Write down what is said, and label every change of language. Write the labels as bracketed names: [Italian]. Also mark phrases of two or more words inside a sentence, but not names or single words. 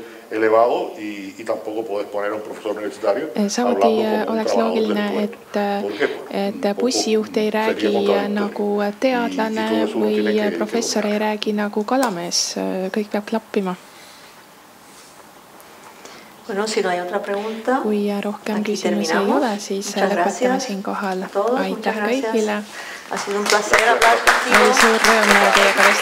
[Spanish] elevado y tampoco puedes poner a un profesor universitario [Estonian] samuti oleks loogiline, et bussijuht ei räägi nagu teadlane või professor ei räägi nagu kalamees. Kõik peab klappima. [Spanish] Bueno, si no hay otra pregunta, [Estonian] kui rohkem küsimusi ei ole, siis lõpetame siinkohal. Aitäh kõigile. [Spanish] Ha sido un placer hablar contigo. [Estonian] Oli suur rõõm teiega